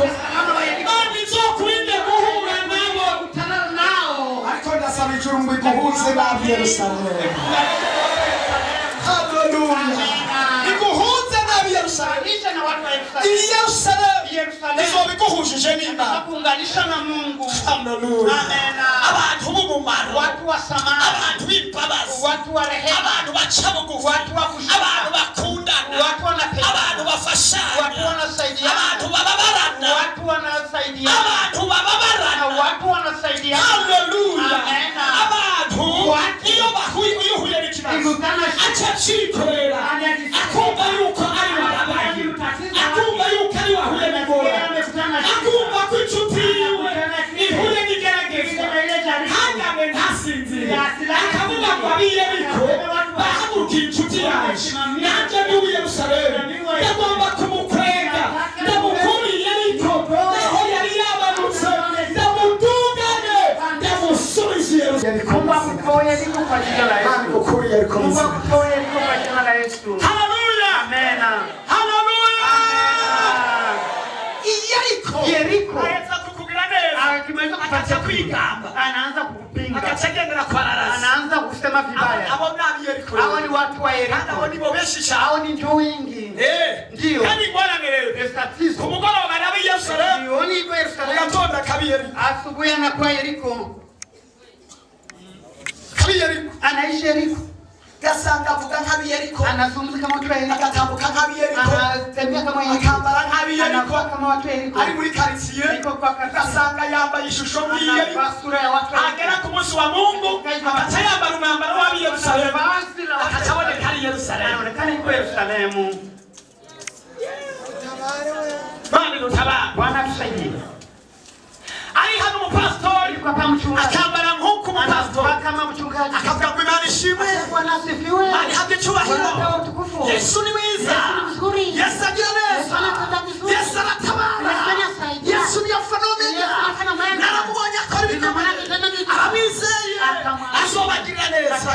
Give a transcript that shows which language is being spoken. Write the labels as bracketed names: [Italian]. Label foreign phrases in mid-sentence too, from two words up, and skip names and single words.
[Rundi] Imana izokurinde guhura nabo. Ariko ndasaba ijuru ngo iguhuze n'ab'i Yerusalemu. Haleluya. Iguhuze n'ab'i Yerusalemu. I Yerusalemu izoba iguhujije n'Imana. [Swahili] Kuunganisha na Mungu. Haleluya. Amen. [Rundi] Abantu b'umumaro. [Swahili] Watu wa samani. [Rundi] Abantu b'imbabazi. [Swahili] Watu wa rehema. [Rundi] Abantu baca bugufi. [Swahili] Watu wa kushika. [Rundi] Abantu bakundana. [Swahili] Watu wanapenda. [Rundi] Abantu bafashanya. [Swahili] Watu wanasaidiana. [Rundi] Abantu bababarana. [Swahili] Watu wanasaidiana. [Rundi] Abantu bababarana. [Swahili] Watu wanasaidiana. Haleluya. Amen. [Rundi] Abantu iyo bahuye n'ikibazo aca cikorera akumva yuko ari wababaye akumva yuko ari wahuye n'ingorane akumva ko inshuti yiwe ihuye n'igeragezwa ntagame ntasinzire akavuga ngo ab'i Yeriko bahagurukiye inshuti yaje nanjye ndi w'i Yerusalemu ndagomba kumukwega ndamukura i Yeriko naho yari yamanutse ndamudugane ndamusubiza i Yerusalemu. [Swahili] Mungu akutoe Yeriko kwa jina la Yesu. Mungu akutoe Yeriko kwa jina la Yesu. Haleluya. Amen. Haleluya. Yeriko. [Rundi] Aza kukugira neza. [Swahili] Akimaliza [Rundi] akaanza kwigamba. [Swahili] Anaanza kupinga. [Rundi] Akategengera kwararasa. [Swahili] Anaanza kusema vibaya. [Rundi] Abo nabi Yeriko. [Swahili] Hao ni watu wa Yeriko. Hao ni bobeshi hao ni njoo wingi. Ndio. [Rundi] Kandi ngwana ngerero. [Swahili] Tatizo. [Rundi] Kumugoroba nabi Yerusalemu. [Swahili] Sioni kwa Yerusalemu. [Rundi] Ugatonda kabi Yeriko. [Swahili] Asubuhi anakuwa Yeriko. [Rundi] Kabi Yeriko. [Swahili] Anaishi Yeriko. [Rundi] Gasanga avuga nk'abi Yeriko. [Swahili] Anazungumza kama watu wa Yeriko. [Rundi] Agatambuka nk'abi Yeriko. [Swahili] Anatembea kama Yeriko. [Rundi] Akambara nk'abi Yeriko. [Swahili] Anakuwa kama watu wa Yeriko. [Rundi] Ari muri quartier. Gasanga yambaye ishusho nk'iyi Yeriko. [Swahili] Sura ya watu. [Rundi] Agera ku munsi wa Mungu agaca yambara umwambaro w'ab'i Yerusalemu. Agaca aboneka ari Yerusalemu. [Swahili] Anaonekana yuko Yerusalemu. Bwana tutabara. Bwana tusaidie. [Rundi] Ari hano umupastori [Swahili] kwa pa mchungaji. [Rundi] Akambara nk'uko umupastori. [Swahili] Kama mchungaji. [Rundi] Akavuga ngo Imana ishimwe. [Swahili] Bwana asifiwe. [Rundi] Mani habye cyubahiro. Yesu ni mwiza. Yesu agira neza. Yesu aratabara. Yesu ni Alfa na Omega. Naramubonye akora ibikomeye. Abizeye azobagirira neza.